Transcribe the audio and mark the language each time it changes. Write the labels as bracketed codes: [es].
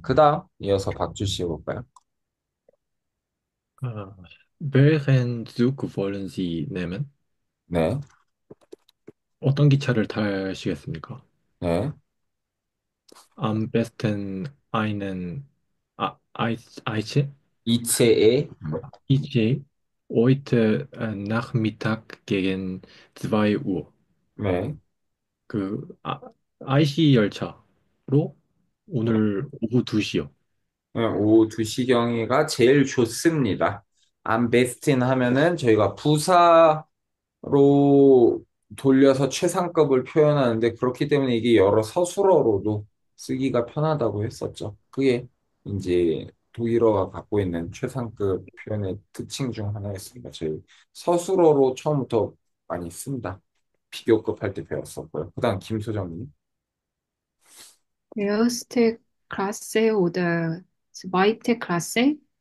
[ko] 그 다음 이어서 박주 씨 해볼까요? [de] Welchen Zug wollen Sie nehmen? [ko] 네, 어떤 기차를 타시겠습니까? 네. [de] Am besten einen Eiche? [ko] 이체에 [de] ICE heute Nachmittag gegen 2 Uhr. [ko] 네. 그 IC 열차로 오늘 오후 2시요. 네, 오후 2시경이가 제일 좋습니다. 암 베스틴 하면은 저희가 부사로 돌려서 최상급을 표현하는데 그렇기 때문에 이게 여러 서술어로도 쓰기가 편하다고 했었죠. 그게 이제 독일어가 갖고 있는 최상급 표현의 특징 중 하나였습니다. 저희 서술어로 처음부터 많이 씁니다. 비교급 할 때 배웠었고요. 그다음 김소정님. [de] Erste Klasse oder zweite Klasse?